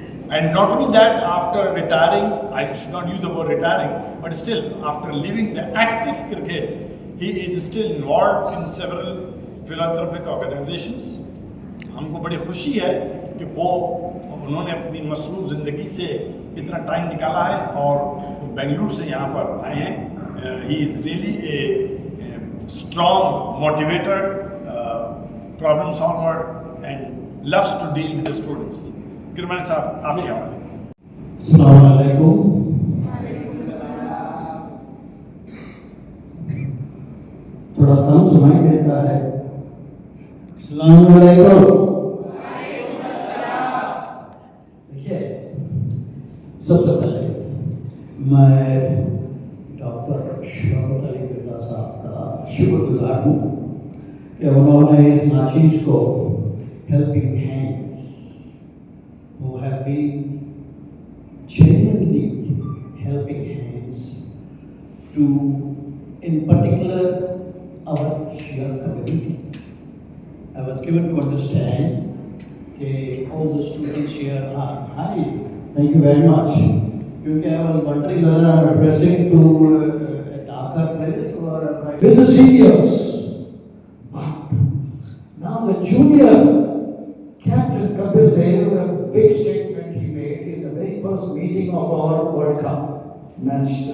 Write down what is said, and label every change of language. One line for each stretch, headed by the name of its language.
English: And not only that, after retiring, I should not use the word retiring, but still, after leaving the active cricket, he is still involved in several philanthropic organizations.
Hindi: हमको बड़ी खुशी है कि उन्होंने अपनी मसरूफ़ ज़िंदगी से इतना टाइम निकाला है और बेंगलुरु से यहाँ पर आए हैं.
English: He is really a strong motivator, problem solver, and loves to deal with the students.
Hindi: गिरमानी साहब, आप क्या बोलें? अस्सलाम वालेकुम. थोड़ा कम सुनाई देता है. अस्सलाम वालेकुम. देखिए, सबसे पहले मैं डॉक्टर शौकत अली बिरला साहब का शुक्रगुजार हूँ कि उन्होंने इस नाचीज़ को helping hands
English: who have been genuinely helping hands to, in particular, our Shia community. I was given to understand that all the students here are, hi, thank you very much. Because I was wondering whether I'm addressing to a darker place or with the seniors. But now the junior Captain Kapil Dev, a big statement he made in the very first meeting of our World Cup match.